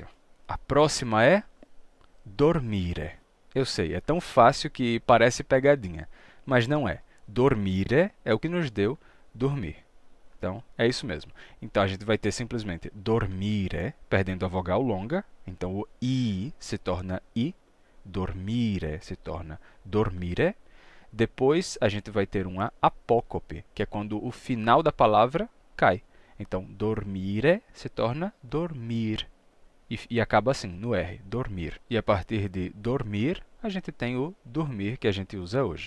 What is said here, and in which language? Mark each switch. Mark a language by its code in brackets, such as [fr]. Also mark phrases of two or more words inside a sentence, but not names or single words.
[pt] A próxima é dormire. Eu sei, é tão fácil que parece pegadinha, mas não é. Dormire é o que nos deu dormir. Então, é isso mesmo. Então, a gente vai ter simplesmente dormire, perdendo a vogal longa. Então, o I se torna I. Dormire se torna dormire. Depois, a gente vai ter uma apócope, que é quando o final da palavra cai. Então, dormire se torna dormir. E acaba assim, no R, dormir. E a partir de dormir, a gente tem o dormir que a gente usa hoje.